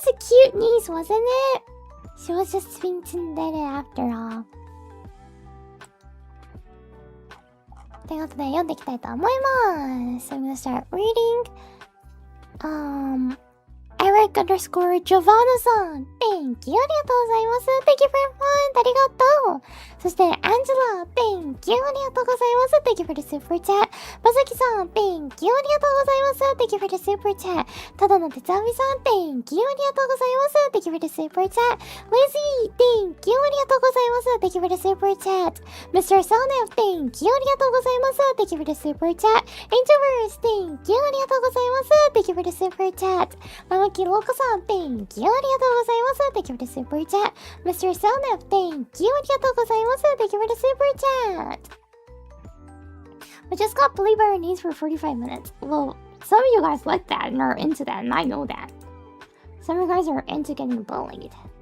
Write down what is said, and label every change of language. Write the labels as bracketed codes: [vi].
[en] cute niece, wasn't it? She was just being tsundere after all. [ja] ということで読んでいきたいと思います。 [en] So I'm gonna start reading. Eric underscore Giovanna-san. Thank you. [ja] ありがとうございます。 [en] Thank you for your fun. [ja] ありがとう。そして、 [en] Angela. Thank you. [ja] ありがとうございます。 [en] Thank you for the super chat. まさきさん。 Thank you. [ja] ありがとうございます。 [en] Thank you for the super chat. ただのてつあみさん。 Thank you. [ja] ありがとうございます。 [en] Thank you for the super chat. Lazy. Thank you. [ja] ありがとうございます。 [en] Thank you for the super chat. Mr. Sonev. Thank you. [ja] ありがとうございます。 [en] Thank you for the super chat. Angelverse. Thank you. [ja] ありがとうございます。 [en] Thank you for the super chat. キロコさん、Thank you. [ja] ありがとうございます。 [en] Thank you for the super chat. Mr. Sonev, Thank you. [ja] ありがとうございます。 [en] Thank you for the super chat. I just got bullied by our niece for 45 minutes. Well, some of you guys like that and are into that, and I know that. Some of you guys are into getting bullied.